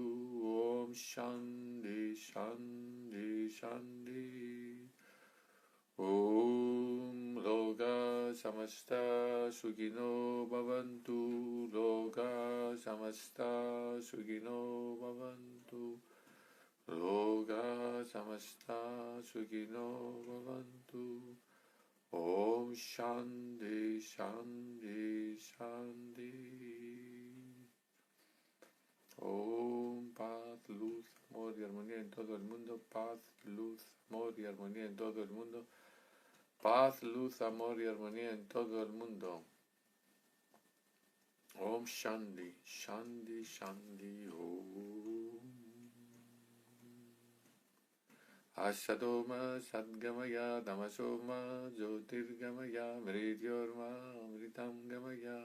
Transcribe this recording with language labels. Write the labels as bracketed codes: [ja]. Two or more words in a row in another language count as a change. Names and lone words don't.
[sa] ॐ शान्ति शान्ति शान्ति ॐ लोका समस्ता सुखिनो भवन्तु, लोका समस्ता सुखिनो भवन्तु, लोका समस्ता सुखिनो भवन्तु. ॐ शान्ति शान्ति शान्ति. [es] Om paz, luz, amor y armonía en todo el mundo. Paz, luz, amor y armonía en todo el mundo. Paz, luz, amor y armonía en todo el mundo. [sa] ॐ शान्ति, शान्ति, शान्ति, ॐ. असतो मा सद्गमय, तमसो मा ज्योतिर्गमय, मृत्योर्मा अमृतं गमय.